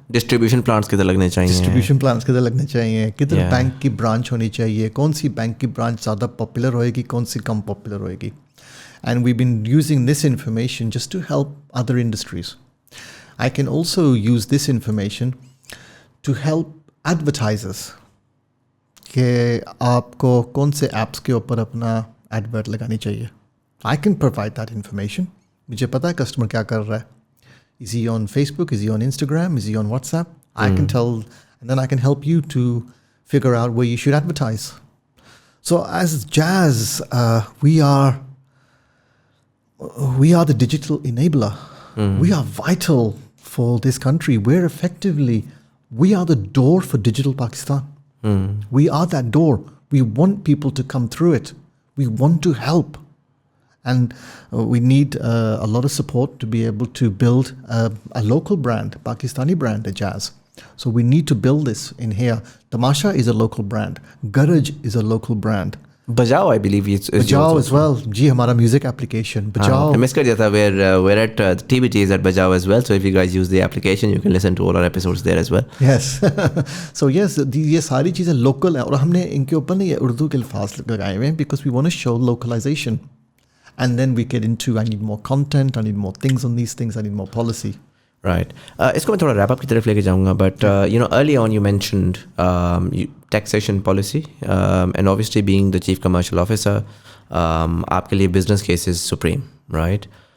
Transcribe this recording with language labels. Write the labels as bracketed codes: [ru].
[hi] Distribution plants किधर लगने चाहिए. Distribution plants किधर लगने चाहिए. किधर बैंक की ब्रांच होनी चाहिए. कौन सी बैंक की ब्रांच ज़्यादा पॉपुलर होएगी, कौन सी कम पॉपुलर होएगी. [en] And we've been using this information just to help other industries. I can also use this information to help advertisers. [hi] कि आपको कौन से apps के ऊपर अपना advert लगानी चाहिए. [en] I can provide that information. [hi] मुझे पता है customer क्या कर रहा है. [en] Is he on Facebook? Is he on Instagram? Is he on WhatsApp? I can tell, and then I can help you to figure out where you should advertise. So as Jazz, we are the digital enabler. We are vital for this country. We are the door for digital Pakistan. We are that door. We want people to come through it. We want to help. And we need a lot of support to be able to build a local brand, Pakistani brand, Ijaz. So we need to build this in here. Tamasha is a local brand. Garage is a local brand. Bajao, I believe it's Bajao as well. [hi] जी हमारा music application. [en] Bajao. I missed it. We're at TBT is at Bajao as well. So if you guys use the application, you can listen to all our episodes there as well. Yes. [hi] So yes, ये सारी चीज़ें local हैं और हमने इनके ऊपर ना ये उर्दू के अल्फाज लगाए हुए हैं [en] because we want to show localization. And then we get into I need more content, I need more things on these things, I need more policy. Right. [hi] इसको मैं थोड़ा wrap up की तरफ लेके जाऊँगा, [en] but early on you mentioned taxation policy, and obviously being the chief commercial officer, आपके लिए business case is supreme, right?